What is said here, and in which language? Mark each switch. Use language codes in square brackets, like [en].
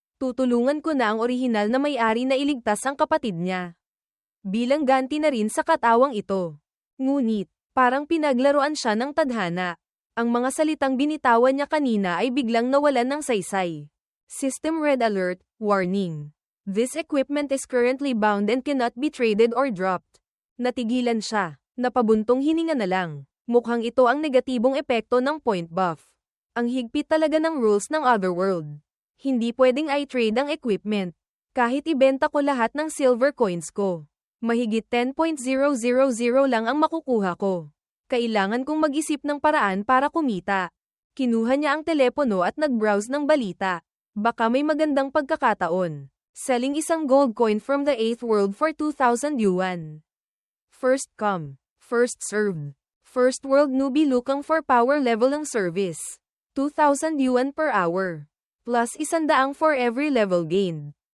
[tl] Tutulungan ko na ang orihinal na may-ari na iligtas ang kapatid niya. Bilang ganti na rin sa katawang ito. Ngunit, parang pinaglaruan siya ng tadhana. Ang mga salitang binitawan niya kanina ay biglang nawalan ng saysay. [en] System Red Alert, Warning. This equipment is currently bound and cannot be traded or dropped. [tl] Natigilan siya. Napabuntong hininga na lang. Mukhang ito ang negatibong epekto ng point buff. Ang higpit talaga ng rules ng Otherworld. Hindi pwedeng i-trade ang equipment. Kahit ibenta ko lahat ng silver coins ko. Mahigit 10.000 lang ang makukuha ko. Kailangan kong mag-isip ng paraan para kumita. Kinuha niya ang telepono at nag-browse ng balita. Baka may magandang pagkakataon. [en] Selling isang gold coin from the 8th world for 2,000 yuan. First come, first served. First world newbie looking for power level ng service. 2,000 yuan per hour. Plus 100 for every level gained.